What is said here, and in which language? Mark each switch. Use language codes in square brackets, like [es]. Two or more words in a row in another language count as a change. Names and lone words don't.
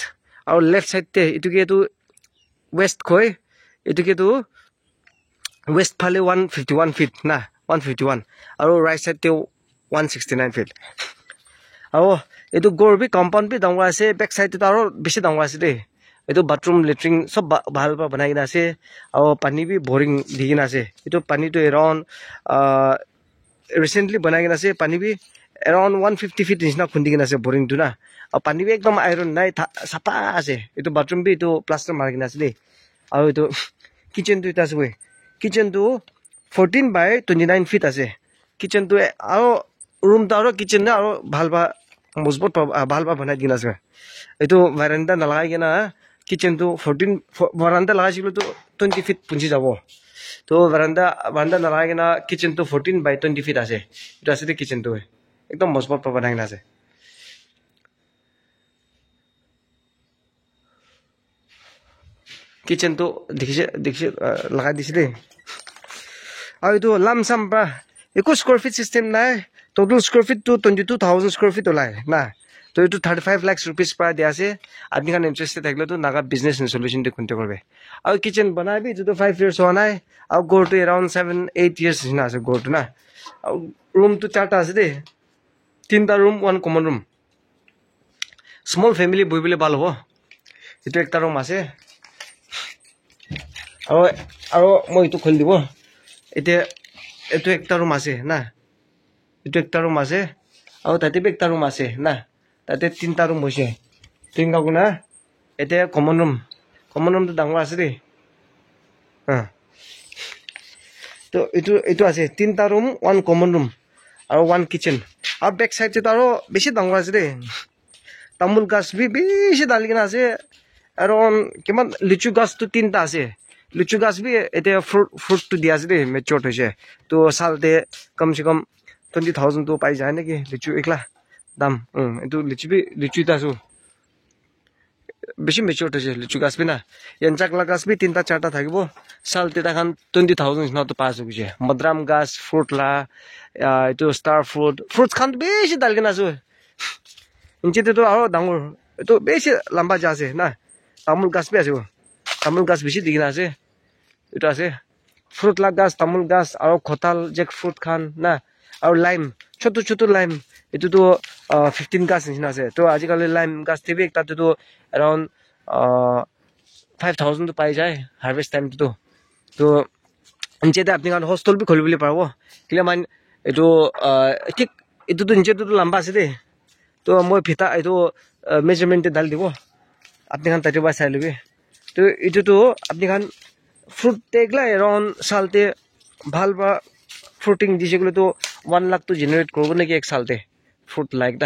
[nag] Aro [en] left side [nag] te itu ke tu west koi itu ke tu west phale 151 feet na 151. Aro [en] right side [nag] te 169 feet. Aro itu gor bi compound bi dangwa ase. [en] Back side [nag] te aro bishi dangwa ase de. Itu [en] bathroom latrine [nag] sob bahal pa banai kena ase. Aro pani bi boring di kena ase. Itu pani tu around recently banai kena ase. Pani bi around 150 feet nisna khundi kena ase boring tu na. Aro pani bi ekdom iron nai sapa ase. Itu bathroom bi itu plaster mar kena ase de. Aro itu kitchen tu ita ase we. Kitchen tu 14 by 29 feet ase. Kitchen tu aro room ta aro kitchen na aro bahal pa mosbot pa bahal pa banai kena ase. Itu veranda nalagai kena kitchen tu 14 veranda lagai siklo tu 20 feet punchi jabo. To veranda nalagai kena kitchen tu 14 by 20 feet ase. Itu ase de kitchen tu. Ekdom mosbot pa banai kena ase. Kitchen tu dikse lagai dise de. Aru itu lamsam pra eko [en] square feet system [nag] nai. [en] Total square feet [nag] tu 22,000 [en] square feet [nag] olai na. To itu 35 lakhs rupees pra dia ase. Apni kan interested thakle tu Naga Business and Solution te contact korbe. Aru kitchen banai bi to 5 years ho nai. Aru go to around 7 8 years na ase go to na. Room tu charta ase de. 3ta room 1 [en] common room. Small family [nag] boibile bal hobo. Itu ekta room ase. Aru moi itu khol dibo. Itu ekta room ase na. Itu ekta room ase. Aru tate bi ekta room ase na. Tate 3ta room hoise. 3 guna ete [en] common room [nag] tu dangor ase de. To itu ase 3ta room 1 [en] common room [nag] aro 1 kitchen. Aru [en] back side [nag] te aro beshi dangor ase de. Tamul gas bi beshi dali kena ase. Around kiman lichu gas tu 3ta ase. Lichu gas bi ete fruit tu dia ase de mature hoise. To sal te kam se kam 20,000 to pai jai na ki lichu ekla dam. Itu lichu ta su beshi mature hoise lichu gas bi na. Yanchak la gas bi 3ta 4ta thakibo. Sal te ta khan 20,000 na to pass hoise. Madram gas fruit la itu [en] star fruits [nag] khan beshi dal kena su. Inche te to aro dangor. Itu beshi lamba ja ase na. Tamul gas bi ase wo. Tamul gas beshi dikina ase. Itu ase fruit la gas tamul gas aro khotal jackfruit khan na. Aro lime chotu lime itu to 15 gas nisna ase. To ajikali lime gas te bi ekta to around 5,000 to pai jai [en] harvest time [nag] to. To inche te apni kan hostel bi kholi bole parbo. Kile man itu thik itu to inche to lamba ase de. To moi phita itu measurement te dal dibo. Apni kan tate ba sai lebi. To itu to apni kan fruit te ekla around salte bhal ba fruiting dise gule to 1 lakh to generate korbo na ki ek salte fruit like